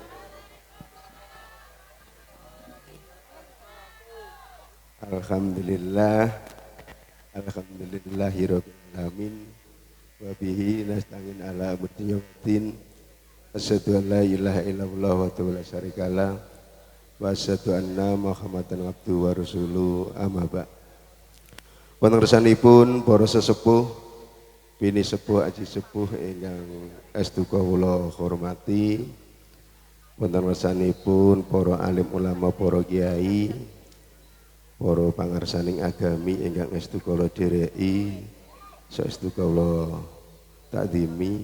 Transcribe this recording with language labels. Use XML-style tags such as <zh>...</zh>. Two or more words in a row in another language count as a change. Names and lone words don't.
<ar>الحمد لله، الحمد لله رب العالمين. وبه نستعين على أمر يوم الدين. أشهد أن لا إله إلا الله ولا شريك له وأشهد أن محمدا عبده ورسوله أما بعد.</ar> <jv>Wonten kersanipun para sesepuh, bini sepuh, aji sepuh ingkang estu kawula hormati. Wonten kersanipun para alim ulama, para kiai, para pangarsaning agami ingkang estu kawula dhereki, saestu kawula takdimi.</jv>